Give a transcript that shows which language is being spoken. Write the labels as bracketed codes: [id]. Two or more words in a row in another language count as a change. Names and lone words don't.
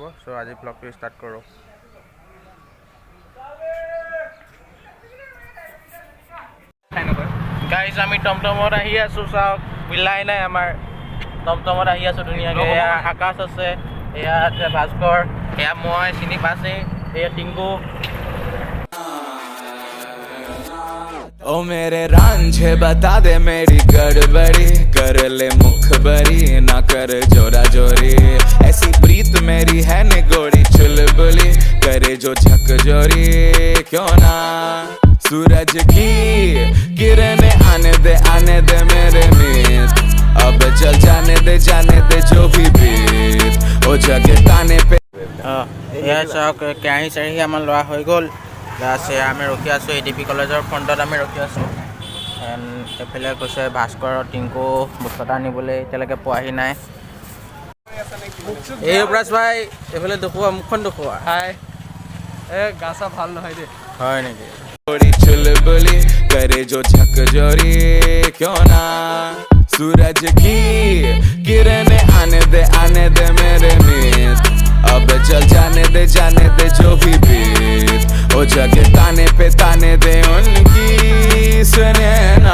[as] চ' আজি ব্লগটো ষ্টাৰ্ট কৰোঁ। গাইজ, আমি টমটমত আহি আছোঁ। চাওক, মিলাই নাই আমাৰ। টমটমত আহি আছোঁ ধুনীয়াকৈ। এয়া আকাশ আছে, এয়া আছে ভাস্কৰ, এয়া মই চিনি পাইছেই, এয়া টিংকু। [hi] ओ मेरे रांझे बता दे मेरी गड़बड़ी, कर ले मुखबरी ना कर जोरा जोरी, ऐसी प्रीत मेरी है निगोड़ी चुलबुली, करे जो झकझोरी क्यों ना। सूरज की किरणें आने दे मेरे मीत, अब चल जाने दे जो भी बीत, ओ जगे ताने पे। [as] এয়া চাওক, কেৰাহী চেৰাহী আমাৰ লোৱা হৈ গ'ল। আছে আমি ৰখি আছোঁ, ADP কলেজৰ ফ্ৰণ্টত আমি ৰখি আছোঁ। এণ্ড এইফালে কৈছে ভাস্কৰ টিংকু বস্তু আনিবলৈ, এতিয়ালৈকে পোৱাহি নাই। এই অপৰাজ ভাই, এইফালে দেখুওৱা, মুখখন দেখুওৱা। হাই, গা চা ভাল নহয় দেই। হয় নেকি? [hi] थोड़ी चुलबुली, करे जो झकझोरी क्यों ना। सूरज की किरणें आने दे मेरे मीत, अब चल जाने दे जो भी बीत, ओ जगे ताने दे उनकी सुने ना।